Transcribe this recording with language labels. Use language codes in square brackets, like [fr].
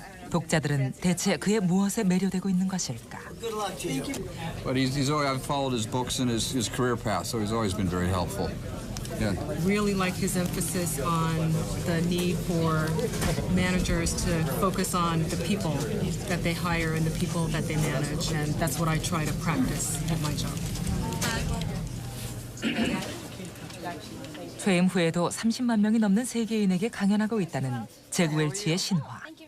[ko] 독자들은 대체 그의 무엇에 매료되고 있는 것일까? [en] But I've followed his books and his career path, so he's always been very helpful. Yeah. Really like his emphasis on the need for managers to focus on the people that they hire and the people that they manage, and that's what I try to practice at my job. [ko] 퇴임 후에도 30만 명이 넘는 세계인에게 강연하고 있다는 잭 웰치의 신화.